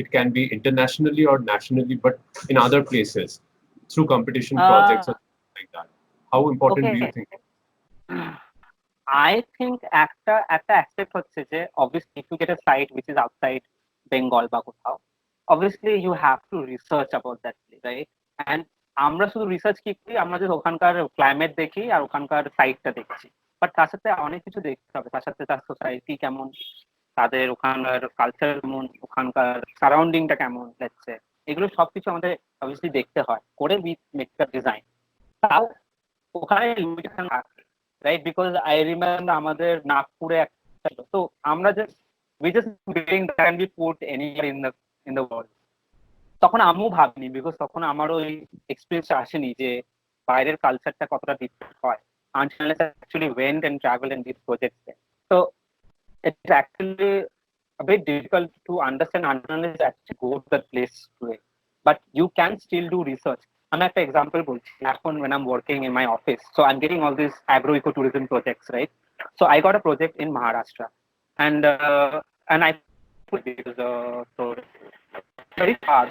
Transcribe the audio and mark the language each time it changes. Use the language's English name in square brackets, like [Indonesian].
[English] It can be internationally or nationally, but in other places through competition projects or like that. How important do you Okay, think? I think একটা aspect [Bangla] হচ্ছে যে [English] obviously if you get a site which is outside Bengal [Bangla] বা কোথাও, [English] obviously you have to research about that place, right? [Bangla] And আমরা শুধু research কি করি, আমরা যে ওখানকার ক্লাইমেট দেখি আর ওখানকার সাইটটা দেখছি, বাট তার সাথে অনেক কিছু দেখতে হবে, তার সাথে তার সোসাইটি কেমন, তাদের ওখানকার কালচার কেমন, ওখানকার সারাউন্ডিংটা কেমন লাগছে, এগুলো সবকিছু আমাদের অবভিয়াসলি দেখতে হয়, [English] করে we make the design. [Bangla] তাও ওখানে লিমিটেশন থাকে, রাইট? বিকজ আই রিমেম্বার আমাদের নাগপুরে একটা ছিল, তো আমরা just [English] We just building that can be put anywhere in the world. [Bangla] তখন আমিও ভাবিনি, বিকজ তখন আমারও ওই এক্সপিরিয়েন্স আসেনি যে বাইরের কালচারটা কতটা ডিফারেন্ট হয়, [English] until unless I actually went and traveled in these projects there. So it's actually a bit difficult to understand until unless you actually go to that place to it. But you can still do research. I'm at an example when I'm working in my office. So I'm getting all these agro-ecotourism projects, right? So I got a project in Maharashtra, and I put it so very far.